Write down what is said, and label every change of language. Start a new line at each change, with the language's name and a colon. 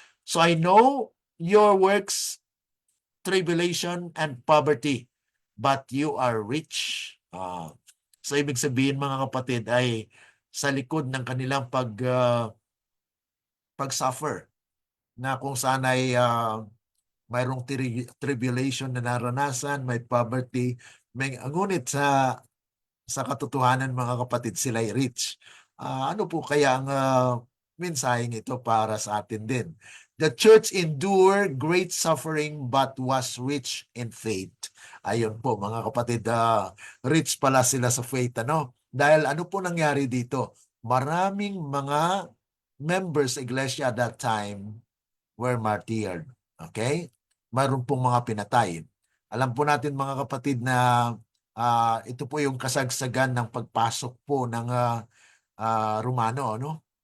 English: So I know your works, tribulation and poverty, but you are rich.
Filipino: So ibig sabihin mga kapatid ay sa likod ng kanilang pag-suffer na kung saan ay mayroong tribulation na naranasan, may poverty, ngunit sa katotohanan mga kapatid sila ay rich. Ano po kaya ang mensaheng ito para sa atin din?
English: The church endured great suffering but was rich in faith.
Filipino: Ayun po mga kapatid, rich pala sila sa faith. Ano? Dahil ano po nangyari dito? Maraming mga
English: members
Filipino: sa iglesia
English: at that time were martyred. Okay?
Filipino: Mayroon pong mga pinatay. Alam po natin mga kapatid na ito po yung kasagsagan ng pagpasok po ng Romano, no?